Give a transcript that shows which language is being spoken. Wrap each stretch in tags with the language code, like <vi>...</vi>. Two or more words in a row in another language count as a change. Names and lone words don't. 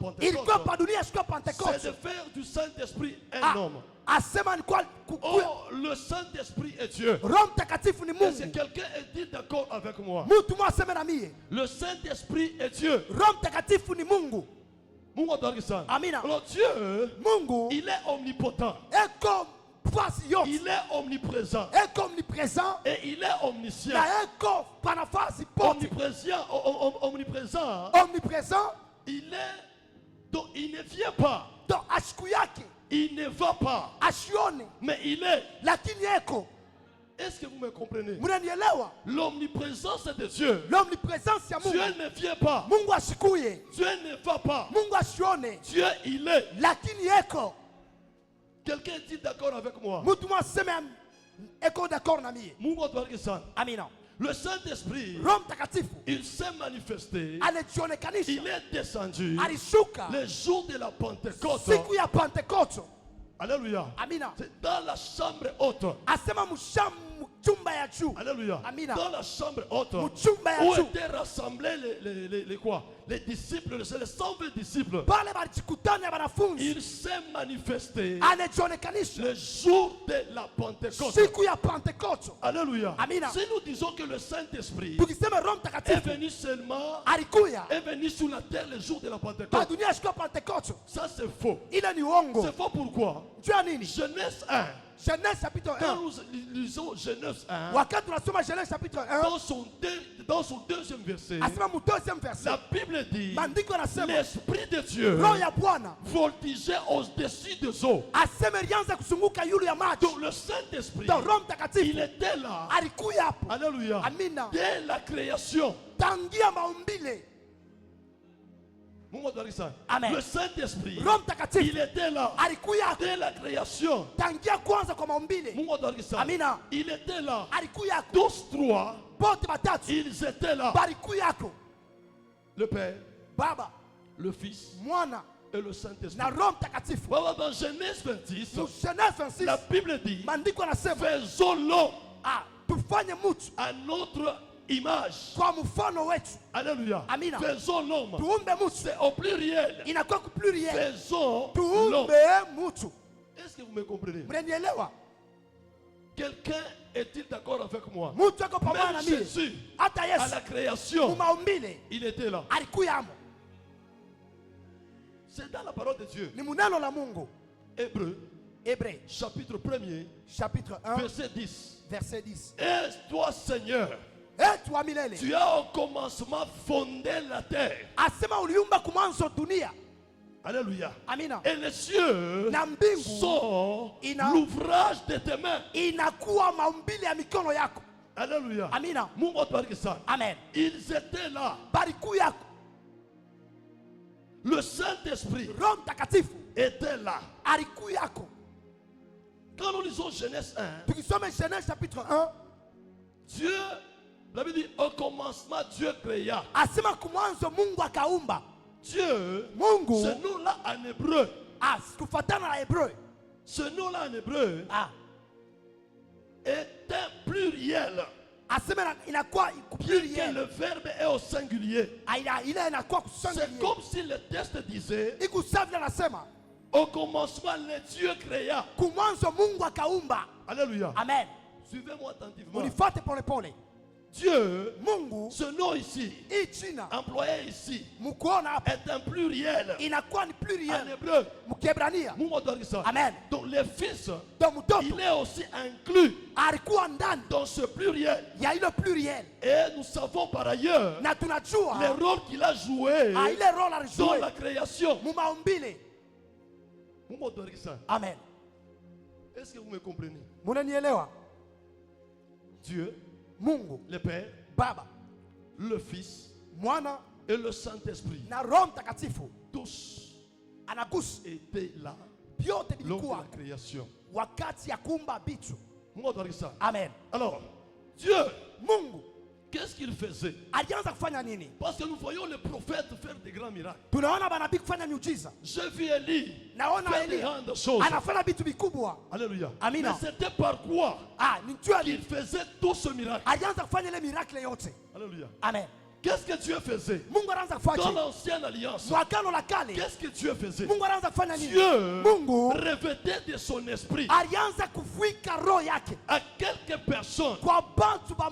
<sw>ilikuwa pa</sw> <fr>Pentecôte,</fr> <sw>dunia siku ya</sw> <fr>c'est de</fr> <sw>Pentekoste.</sw> <fr>faire du Saint-Esprit un Ah, homme.</fr> <sw>asema ni kwa kukuya.</sw> <fr>Oh, le Saint-Esprit est Dieu.</fr> <sw>Roho Mtakatifu ni</sw> <fr>Est-ce que</fr> <sw>Mungu.</sw> <fr>quelqu'un est dit d'accord avec moi?</fr> <sw>Mtu mmoja aseme na mie,</sw> <fr>Le Saint-Esprit est Dieu.</fr> <sw>Roho Mtakatifu ni Mungu. Mungu atubariki sana. Amina.</sw> <fr>Alors Dieu,</fr> <sw>Mungu</sw> <fr>il est omnipotent.</fr> <sw>eko fasi yote,</sw> <fr>Il est omniprésent.</fr> <sw>eko omnipresent</sw> <fr>Et il est omniscient.</fr> <sw>na eko pa nafasi pote.</sw> <fr>Omniprésent omniprésent, omniprésent, donc il ne vient pas,</fr> <sw>donc ashiku yake</sw> <fr>il ne va pas,</fr> <sw>ashione,</sw> <fr>mais il est.</fr> <sw>lakini eko.</sw> <fr>Est-ce que vous me comprenez?</fr> <sw>Mnanielewa?</sw> <fr>L'omniprésence de Dieu.</fr> <sw>L'omniprésence ya Mungu.</sw> <fr>Dieu ne vient pas.</fr> <sw>Mungu ashikuye.</sw> <fr>Dieu ne va pas.</fr> <sw>Mungu ashione.</sw> <fr>Dieu, il est.</fr> <sw>Lakini eko.</sw> <fr>Quelqu'un dit d'accord avec moi.</fr> <sw>Mtu mwaseme eko d'accord na mie. Mungu atubariki sana. Amina.</sw> <fr>Le Saint-Esprit,</fr> <sw>Roho Mtakatifu</sw> <fr>il s'est manifesté.</fr> <sw>alijionekanisha,</sw> <fr>Il est descendu</fr> <sw>alishuka</sw> <fr>le jour de la Pentecôte.</fr> <sw>siku ya Pentekoste.</sw> <fr>Alléluia.</fr> <sw>Amina.</sw> <fr>C'est dans la chambre haute.</fr> <sw>Asema mchumba ya juu.</sw> <fr>Alléluia.</fr> <sw>Amina.</sw> <fr>Dans la chambre haute.</fr> <sw>Mchumba ya</sw> <fr>Où</fr> <sw>juu.</sw> <fr>étaient rassemblés les quoi? Les disciples, les 120 disciples.</fr> <sw>Pale balijikutana wanafunzi.</sw> <fr>Il s'est manifesté</fr> <sw>Anajionekanisha</sw> <fr>le jour de la Pentecôte.</fr> <sw>siku ya Pentekoste.</sw> <fr>Alléluia.</fr> <sw>Amina.</sw> <fr>Si nous disons que le Saint-Esprit</fr> <sw>Tukisema Roho</sw> <fr>est</fr> <sw>Mtakatifu</sw> <fr>venu seulement,</fr> <sw>alikuya</sw> <fr>est venu sur la terre le jour de la</fr> <sw>kwa</sw> <fr>Pentecôte,</fr> <sw>dunia siku ya Pentekoste,</sw> <fr>ça c'est faux.</fr> <sw>ile ni uongo.</sw> <fr>C'est faux pourquoi?</fr> <sw>Juu ya nini?</sw> <fr>Genèse 1. Genèse chapitre Quand 1. nous lisons Genèse 1,</fr> <sw>Wakati tunasoma Genèse chapitre 1,</sw> <fr>dans son deuxième verset,</fr> <sw>asema mu</sw> <fr>deuxième verset, la Bible dit</fr> <sw>maandiko yanasema</sw> <fr>l'Esprit de Dieu</fr> <sw>Roho ya Bwana</sw> <fr>voltigeait au-dessus des eaux.</fr> <sw>aseme ilianza kusunguka yulu ya maji.</sw> <fr>Donc le Saint-Esprit,</fr> <sw>Donc Roho</sw> <fr>il</fr> <sw>Mtakatifu</sw> <fr>était là.</fr> <sw>alikuya hapo.</sw> <fr>Alléluia.</fr> <sw>Amina.</sw> <fr>Dès la création.</fr> <sw>Tangia maumbile. Mungu atubariki sana. Amen.</sw> <fr>Le Saint-Esprit,</fr> <sw>Roho Mtakatifu</sw> <fr>il était là.</fr> <sw>alikuya hapo</sw> <fr>Dès la création.</fr> <sw>tangia kwanza kwa maumbile. Mungu atubariki sana. Amina.</sw> <fr>Il était là.</fr> <sw>Alikuya hapo.</sw> <fr>Tous trois,</fr> <sw>Bote batatu</sw> <fr>ils étaient là.</fr> <sw>balikuya hapo.</sw> <fr>Le Père,</fr> <sw>Baba,</sw> <fr>le Fils</fr> <sw>Mwana</sw> <fr>et le Saint-Esprit.</fr> <sw>na Roho Mtakatifu.</sw> <fr>Voilà, dans Genèse 26,</fr> <sw>Mu Genèse 26</sw> <fr>la Bible dit,</fr> <sw>maandiko yanasema</sw> <fr>faisons l'homme</fr> <sw>tufanye mtu</sw> <fr>à notre image.</fr> <sw>kwa mfano wetu.</sw> <fr>Alléluia.</fr> <sw>Amina.</sw> <fr>Faisons l'homme.</fr> <sw>Tuumbe mtu.</sw> <fr>C'est au pluriel.</fr> <sw>Inakuwa ku pluriel.</sw> <fr>Faisons</fr> <sw>Tuumbe</sw> <fr>l'homme.</fr> <sw>mtu.</sw> <fr>Est-ce que vous me comprenez?</fr> <sw>Mnanielewa?</sw> <fr>Quelqu'un est-il d'accord avec moi?</fr> <sw>Mtu ako pamoja na</sw> <fr>Même</fr> <sw>mimi.</sw> <fr>Jésus,</fr> <sw>Hata</sw> <fr>à</fr> <sw>Yesu</sw> <fr>la création,</fr> <sw>mumaumbile</sw> <fr>il était là.</fr> <sw>alikuya amo.</sw> <fr>C'est dans la parole de Dieu.</fr> <sw>Ni muneno la Mungu.</sw> <fr>Hébreu, Hébreu chapitre 1er, chapitre 1 verset 10. verset 10. Et toi, Seigneur,</fr> <sw>Toi milele.</sw> <fr>tu as au commencement fondé la terre.</fr> <sw>Asema uliumba kumwanzo dunia.</sw> <fr>Alléluia.</fr> <sw>Amina.</sw> <fr>Et les cieux</fr> <sw>Na mbingu</sw> <fr>sont</fr> <sw>ina-</sw> <fr>l'ouvrage de tes mains.</fr> <sw>inakuwa maumbile ya mikono yako.</sw> <fr>Alléluia.</fr> <sw>Amina. Mungu atubariki sana. Amen.</sw> <fr>Ils étaient là.</fr> <sw>Balikuya</sw> <fr>Le Saint-Esprit</fr> <sw>Roho Mtakatifu</sw> <fr>était là.</fr> <sw>alikuyako.</sw> <fr>Quand nous lisons Genèse 1,</fr> <sw>Tukisoma Genèse chapitre 1,</sw> <fr>Dieu, la Bible dit, au commencement, Dieu créa.</fr> <sw>asema kumwanzo Mungu akaumba.</sw> <fr>Dieu,</fr> <sw>Mungu</sw> <fr>ce nom-là en hébreu,</fr> <sw>kufuatana na Hebreu</sw> <fr>ce nom-là en hébreu est un pluriel.</fr> <sw>asema inakuwa</sw> <fr>Bien que</fr> <sw>pluriel.</sw> <fr>le verbe est au singulier.</fr> <sw>Ile inakuwa</sw> <fr>C'est</fr> <sw>kusangalia.</sw> <fr>comme si le texte disait,</fr> <sw>Ikusavile anasema</sw> <fr>au commencement, le Dieu créa.</fr> <sw>kumwanzo Mungu akaumba.</sw> <fr>Alléluia.</fr> <sw>Amen.</sw> <fr>Suivez-moi attentivement.</fr> <sw>Unifuate pole pole.</sw> <fr>Dieu,</fr> <sw>Mungu</sw> <fr>ce nom ici,</fr> <sw>hii jina</sw> <fr>employé ici,</fr> <sw>mkuona hapa</sw> <fr>est un pluriel.</fr> <sw>inakuwa ni</sw> <fr>En</fr> <sw>pluriel</sw> <fr>hébreu,</fr> <sw>mkiebrania. Mungu atubariki sana. Amen.</sw> <fr>Donc le Fils,</fr> <sw>Ndio mtoto</sw> <fr>il est aussi inclus</fr> <sw>alikuwa ndani</sw> <fr>dans ce pluriel.</fr> <sw>ya ile pluriel,</sw> <fr>Et nous savons par ailleurs</fr> <sw>na tunajua</sw> <fr>le rôle qu'il a joué</fr> <sw>ile role</sw> <fr>dans</fr> <sw>alijua</sw> <fr>la création.</fr> <sw>mu maumbile. Mungu atubariki sana. Amen.</sw> <fr>Est-ce que vous me comprenez?</fr> <sw>Munanielewa?</sw> <fr>Dieu,</fr> <sw>Mungu</sw> <fr>le Père,</fr> <sw>Baba,</sw> <fr>le Fils</fr> <sw>Mwana</sw> <fr>et le Saint-Esprit,</fr> <sw>na Roho Mtakatifu</sw> <fr>tous</fr> <sw>anagusa</sw> <fr>étaient là</fr> <sw>vyote</sw> <fr>lors de</fr> <sw>vilikuwa</sw> <fr>la création.</fr> <sw>wakati ya kuumba vitu. Mungu atubariki sana. Amen.</sw> <fr>Alors, Dieu,</fr> <sw>Mungu</sw> <fr>qu'est-ce qu'il faisait?</fr> <sw>alianza kufanya nini?</sw> <fr>Parce que nous voyons les prophètes faire des grands miracles.</fr> <sw>Tunaona manabii kufanya miujiza.</sw> <fr>J'ai vu Élie</fr> <sw>Naona</sw> <fr>faire des</fr> <sw>Elia</sw> <fr>grandes choses.</fr> <sw>anafanya vitu vikubwa.</sw> <fr>Alléluia.</fr> <sw>Amina.</sw> <fr>Mais c'était par quoi</fr> <sw>Ni jua</sw> <fr>qu'il faisait tout ce miracle?</fr> <sw>alianza kufanya ile miracle yote.</sw> <fr>Alléluia.</fr> <sw>Amen.</sw> <fr>Qu'est-ce que Dieu faisait?</fr> <sw>Mungu anaanza</sw> <fr>Dans</fr> <sw>kufanya</sw> <fr>l'ancienne alliance,</fr> <sw>mwagano la kale.</sw> <fr>qu'est-ce que Dieu faisait?</fr> <sw>Mungu anaanza kufanya nini?</sw> <fr>Dieu</fr> <sw>Mungu</sw> <fr>revêtait de son esprit</fr> <sw>alianza kufuika roho yake</sw> <fr>à quelques personnes</fr> <sw>kwa bantu ba</sw>